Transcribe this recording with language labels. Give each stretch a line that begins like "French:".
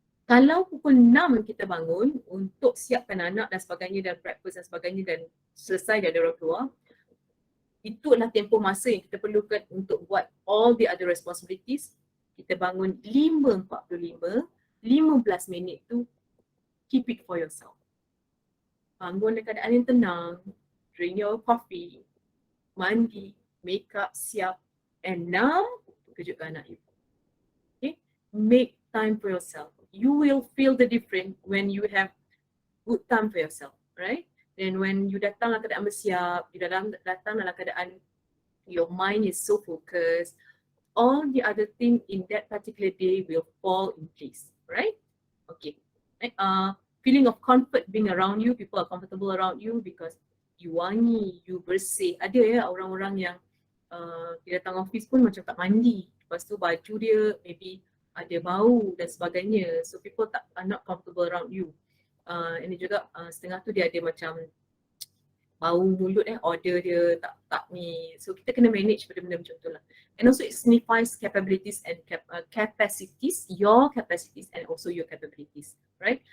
Malay: Kalau pukul 6 kita bangun untuk siapkan anak dan sebagainya dan breakfast dan sebagainya dan selesai dan orang keluar, itu adalah tempoh masa yang kita perlukan untuk buat
English: all the other responsibilities.
Malay: Kita bangun 5.45, 15 minit tu
English: keep it for yourself.
Malay: Bangun dalam keadaan yang tenang,
English: drink your coffee,
Malay: mandi, make up, siap, and now kejutkan anak you.
English: Okay, make time for yourself. You will feel the difference when you have good time for yourself, right? Then when you
Malay: datang dalam keadaan bersiap,
English: you
Malay: datang dalam keadaan
English: your mind is so focused, all the other thing in that particular day will fall in place, right? Okay. Feeling of comfort being around you, people are comfortable around you because you wangi, you bersih.
Malay: Ada ya orang-orang yang dia datang office pun macam tak mandi. Lepas tu baju dia maybe ada bau dan sebagainya.
English: So people are not comfortable around you.
Malay: Ini juga setengah tu dia ada macam bau mulut order dia tak ni. So kita kena manage benda-benda macam tu lah.
English: And also it signifies capabilities and capacities, your capacities and also your capabilities, right?